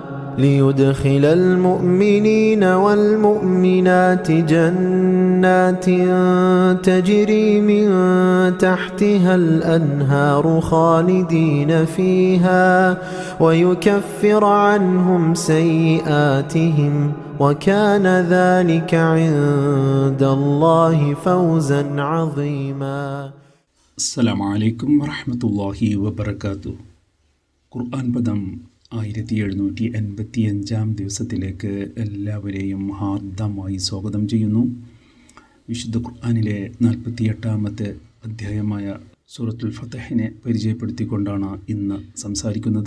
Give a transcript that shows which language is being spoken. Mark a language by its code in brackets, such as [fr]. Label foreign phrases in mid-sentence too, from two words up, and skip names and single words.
[ar] ليدخل المؤمنين والمؤمنات جنات تجري من تحتها الأنهار خالدين فيها ويكفر عنهم سيئاتهم وكان ذلك عند الله فوزا عظيما. السلام عليكم ورحمة الله وبركاته. [ml] ഖുർആൻ പദം 1785 ദിവസത്തിലേക്ക് എല്ലാവരെയും ഹാർദമായി സ്വാഗതം ചെയ്യുന്നു. വിശുദ്ധ ഖുർആനിലെ 48-ാമത്തെ അധ്യായമായ സൂറത്തുൽ ഫതഹിനെ പരിചയപ്പെടുത്തിക്കൊണ്ടാണ് ഇന്ന് സംസാരിക്കുന്നത്.